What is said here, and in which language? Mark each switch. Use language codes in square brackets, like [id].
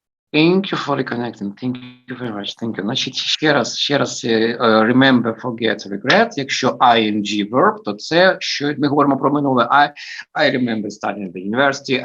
[en] Thank you for reconnecting. Thank you very much. Thank you. [uk] Значить, ще раз [en] remember, forget, regret. [uk] Якщо ing verb, то це, що ми говоримо про минуле. [en] I remember studying at the university.